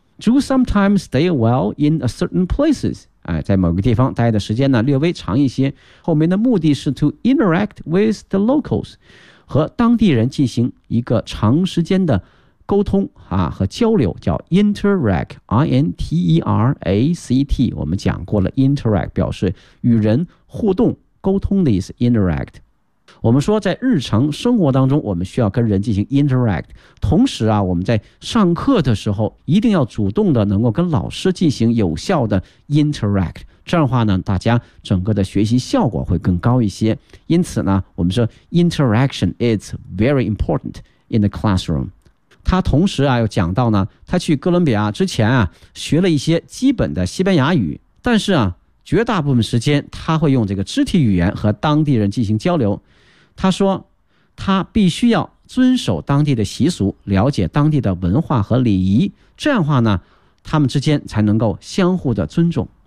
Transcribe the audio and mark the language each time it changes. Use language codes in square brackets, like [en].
[en] Do sometimes stay a while in a certain places。 [zh] 哎，在某个地方待的时间呢略微长一些，后面的目的是 [en] to interact with the locals， [zh] 和当地人进行一个长时间的沟通啊和交流，叫 interact， I-N-T-E-R-A-C-T， 我们讲过了 interact 表示与人互动沟通的意思 interact。我们说在日常生活当中我们需要跟人进行 interact， 同时啊我们在上课的时候一定要主动的能够跟老师进行有效的 interact， 这样的话呢大家整个的学习效果会更高一些。因此呢我们说 [en] interaction is very important in the classroom。 [zh] 他同时啊又讲到呢，他去哥伦比亚之前啊学了一些基本的西班牙语，但是啊绝大部分时间他会用这个肢体语言和当地人进行交流。他说他必须要遵守当地的习俗，了解当地的文化和礼仪，这样的话呢他们之间才能够相互的尊重。